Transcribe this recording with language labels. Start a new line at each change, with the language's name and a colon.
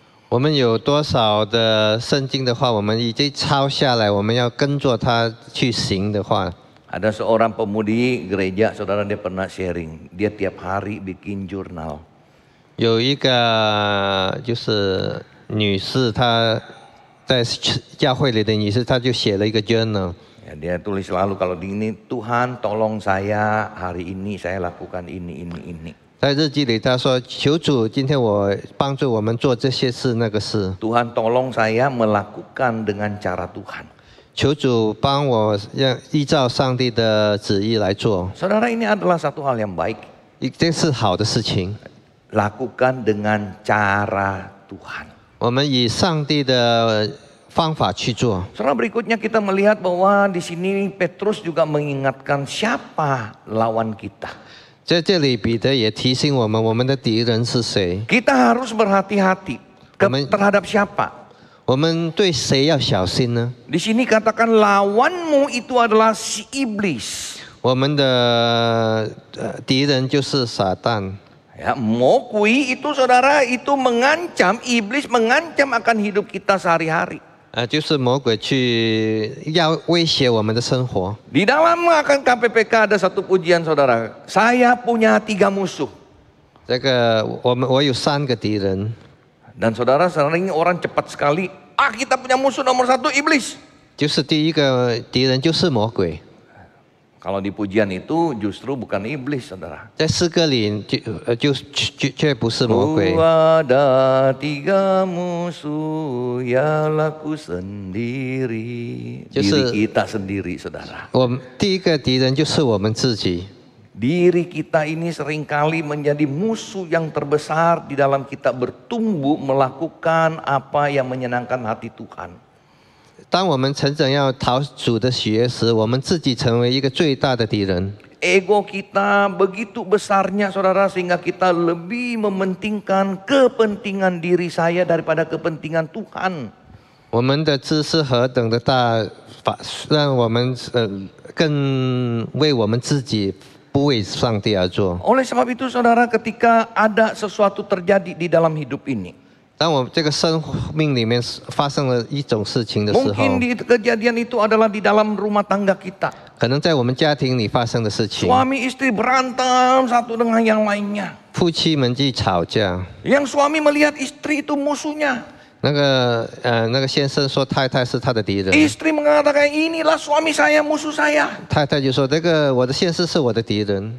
Chinese: 我们有多少的圣经的话，我们已经抄下来，我们要跟着它去行的话。
Indonesian: Ada seorang pemudi gereja, saudara, dia pernah sharing, dia tiap hari bikin jurnal.
Chinese: 有一个就是女士，她在教会里的女士，她就写了一个 journal。
Indonesian: Ya, dia tulis selalu kalau di ini, Tuhan tolong saya hari ini saya lakukan ini.
Chinese: 在日记里，她说：“求主，今天我帮助我们做这些事那个事。
Indonesian: Tuhan tolong saya melakukan dengan cara Tuhan.
Chinese: 求主帮我依照上帝的旨意来做。
Indonesian: Saudara, ini adalah satu hal yang baik.
Chinese: 这是好的事情。
Indonesian: Lakukan dengan cara Tuhan.
Chinese: 我们以上帝的方法去做。
Indonesian: Saudara, berikutnya kita melihat bahwa di sini Petrus juga mengingatkan siapa lawan kita.
Chinese: 在这里，彼得也提醒我们，我们的敌人是谁？
Indonesian: Kita harus berhati-hati terhadap siapa.
Chinese: 我们对谁要小心呢？
Indonesian: Di sini katakan lawanmu itu adalah si iblis.
Chinese: 我们的敌人就是撒旦。
Indonesian: Ya, mokui itu saudara itu mengancam, iblis mengancam akan hidup kita sehari-hari.
Chinese: 就是魔鬼去要威胁我们的生活。
Indonesian: Di dalam akan KPPK ada satu pujian, saudara. Saya punya 3 musuh.
Chinese: 这个我有3个敌人。
Indonesian: Dan saudara, sering orang cepat sekali, kita punya musuh nomor 1 iblis.
Chinese: 就是第一个敌人就是魔鬼。
Indonesian: Kalau di pujian itu justru bukan iblis, saudara.
Chinese: 在诗歌里却不是魔鬼。
Indonesian: Ada 3 musuh, ialah ku sendiri. Diri kita sendiri, saudara.
Chinese: 我们第一个敌人就是我们自己。
Indonesian: Diri kita ini seringkali menjadi musuh yang terbesar di dalam kita bertumbuh melakukan apa yang menyenangkan hati Tuhan.
Chinese: 当我们成长要讨主的喜悦时，我们自己成为一个最大的敌人。
Indonesian: Ego kita begitu besarnya, saudara, sehingga kita lebih mementingkan kepentingan diri saya daripada kepentingan Tuhan.
Chinese: 我们的知识何等的大，让我们更为我们自己，不为上帝而做。
Indonesian: Oleh sebab itu, saudara, ketika ada sesuatu terjadi di dalam hidup ini,
Chinese: 当我这个生命里面发生了一种事情的时候，
Indonesian: mungkin di kejadian itu adalah di dalam rumah tangga kita.
Chinese: 可能在我们家庭里发生的事情，
Indonesian: Suami istri berantem satu dengan yang lainnya.
Chinese: 夫妻们去吵架，
Indonesian: Yang suami melihat istri itu musuhnya.
Chinese: 那个先生说太太是他的敌人，
Indonesian: Istri mengatakan inilah suami saya, musuh saya.
Chinese: 太太就说这个我的先生是我的敌人，